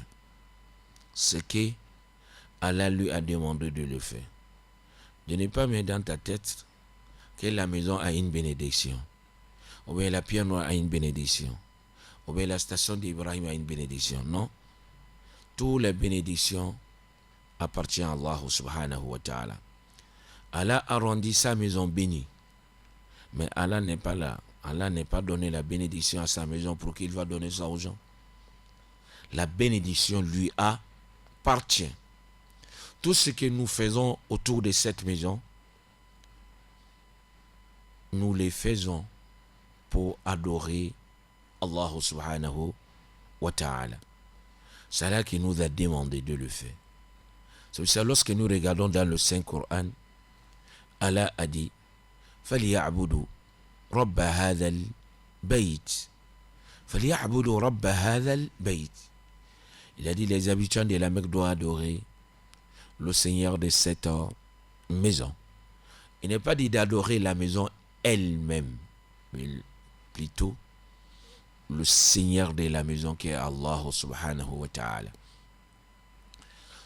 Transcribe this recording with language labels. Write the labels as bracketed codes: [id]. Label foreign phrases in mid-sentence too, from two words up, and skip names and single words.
[fr] Ce qu'Allah lui a demandé de le faire. De ne pas mettre dans ta tête que la maison a une bénédiction, ou bien la pierre noire a une bénédiction, ou bien la station d'Ibrahim a une bénédiction. Non. Toutes les bénédictions appartiennent à Allah [ar] سبحانه وتعالى. [fr] Allah a rendu sa maison bénie. Mais Allah n'est pas là. Allah n'est pas donné la bénédiction à sa maison pour qu'il va donner ça aux gens. La bénédiction lui appartient. Tout ce que nous faisons autour de cette maison, nous les faisons pour adorer Allah [ar] سبحانه وتعالى. [fr] C'est là qu'il nous a demandé de le faire. C'est pour ça lorsque nous regardons dans le Saint-Coran, Allah a dit [ar] فَلْيَعْبُدُوا رَبَّ هَذَا الْبَيْتِ فَلْيَعْبُدُوا رَبَّ هَذَا الْبَيْتِ. [fr] Il a dit les habitants de la Mecque doivent adorer le Seigneur de cette maison. Il n'est pas dit d'adorer la maison elle-même, mais plutôt le Seigneur de la maison qui est Allah [ar] سبحانه وتعالى.